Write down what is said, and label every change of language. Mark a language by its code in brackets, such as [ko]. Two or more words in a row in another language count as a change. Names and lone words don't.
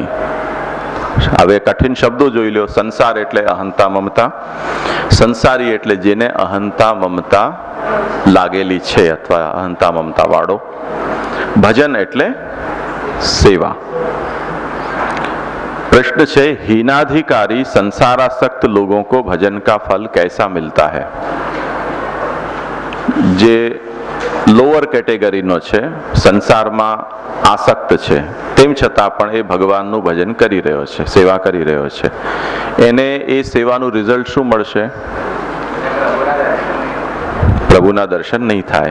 [gu] હવે કઠિન શબ્દો જોઈ લો. સંસાર એટલે અહંતા મમતા, સંસારી એટલે જેને અહંતા મમતા લાગેલી છે અથવા અહંતા મમતા વાળો. ભજન એટલે સેવા. प्रश्न છે, [hi] हीनाधिकारी संसारासक्त लोगों को भजन का फल कैसा मिलता है? [gu] જે [en] lower categoryનો [gu] છે, સંસારમાં આસક્ત છે, તેમ છતાં પણ એ ભગવાનનું ભજન કરી રહ્યો છે, સેવા કરી રહ્યો છે, એને એ સેવાનું રિઝલ્ટ શું મળશે? પ્રભુના દર્શન નહીં થાય.